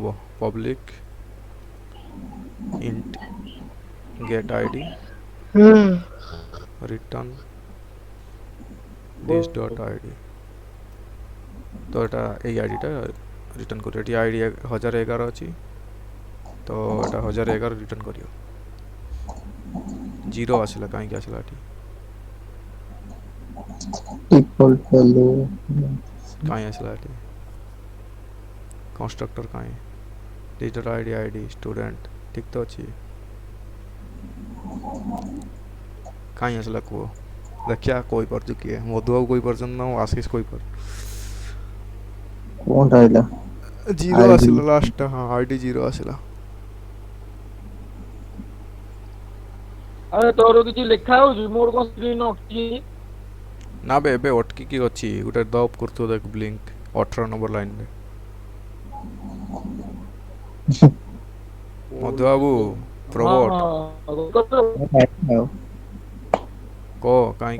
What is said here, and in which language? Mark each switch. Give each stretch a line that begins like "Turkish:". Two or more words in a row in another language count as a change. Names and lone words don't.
English: public int get ID return this dot ID.
Odia: ତ ଏଟା ଏଇ ଆଇଡିଟା ରିଟର୍ନ କରିବ। ଏଠି ଆଇଡି 1011 ଅଛି, ତ ଏଟା 1011 ରିଟର୍ନ କରିବ। 0 ଆସିଲା, କାହିଁକି ଆସିଲା ଏଠି?
English: default value
Odia: କାହିଁ ଆସିଲା ଏଠି? କନଷ୍ଟ୍ରକ୍ଟର କାହିଁ?
English: this dot ID student
Odia: ଠିକ୍ ତ ଅଛି, କାହିଁ ଆସିଲା କୁହ ଦେଖିବା। କହିପାରୁଛୁ କିଏ? ମଧୁ ବାବୁ କହିପାରୁଛନ୍ତି ନା ଆଶିଷ କହିପାରୁ?
Bangla: কোনটা এটা 0 আইডি
Odia: ଆସିଲା ଲାଷ୍ଟଟା, ହଁ ଆଇଡି 0 ଆସିଲା। ଆରେ ତୋର କିଛି ଲେଖା ହଉଛି, ମୋର କଣ ସ୍କ୍ରିନ୍ ଅଟକି? ନା ବେ ଏବେ ଅଟକିକି ଅଛି, ଗୋଟେ ଦପ୍ କରୁଥିବ ଦେଖ, ବ୍ଲିଙ୍କ 18 ନମ୍ବର ଲାଇନରେ। ମଧୁ ବାବୁ, ପ୍ରବଟ କହ କାହିଁକି